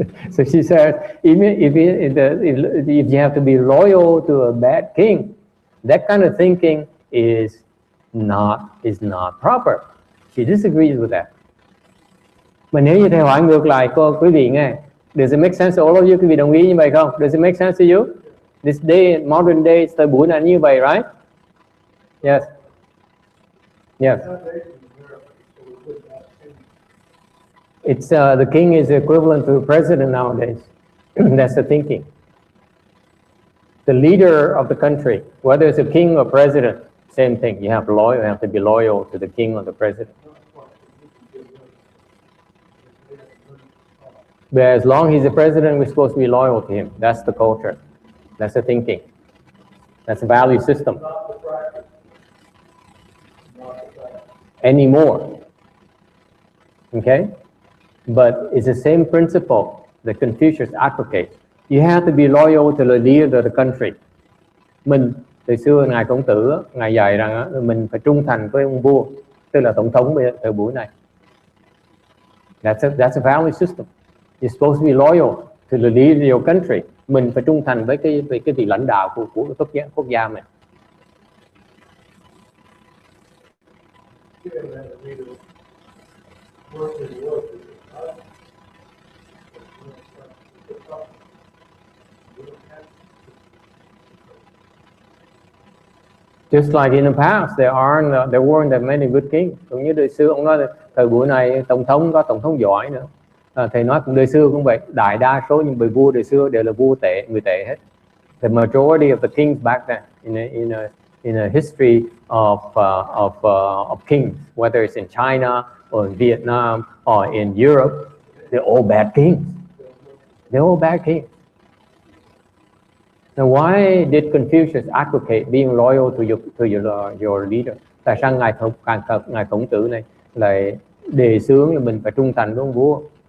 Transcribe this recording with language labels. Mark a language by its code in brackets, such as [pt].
[en] So she said, even if you have to be loyal to a bad king, that kind of thinking is not proper. She disagrees with that. [vi] Mà nếu như thầy hỏi ngược lại quý vị nghe, [en] does it make sense to all of you? [vi] Quý vị đồng ý như vậy không? [en] Does it make sense to you? This day, modern day, [vi] thời buổi là như vậy, [en] right? Yes. Yes. It's the king is equivalent to the president nowadays. That's the thinking. The leader of the country, whether it's a king or president, same thing. You have to be loyal to the king or the president. But as long as he's the president, we're supposed to be loyal to him. That's the culture. That's the thinking. That's the value system. Anymore. Okay? But it's the same principle that Confucius advocates. You have to be loyal to the leader of the country. [vi] Mình, từ xưa Ngài Khổng Tử, Ngài dạy rằng mình phải trung thành với ông vua, tức là tổng thống thời buổi này. [en] That's a value system. You're supposed to be loyal to the leader of your country. [vi] Mình phải trung thành với cái vị lãnh đạo của quốc gia mình. [en] Just like in the past, there weren't that many good kings. [vi] Cũng như đời xưa, ông nói thời buổi này tổng thống có tổng thống giỏi nữa. Thầy nói cũng đời xưa cũng vậy. Đại đa số những vị vua đời xưa đều là vua tệ, người tệ hết. [en] The majority of the kings back then in a history of kings, whether it's in China or in Vietnam or in Europe, they're all bad kings. They're all bad kings. Now, why did Confucius advocate being loyal to your leader? [vi] Tại sao ngài Khổng Tử này lại đề xướng là mình phải trung thành với ông vua?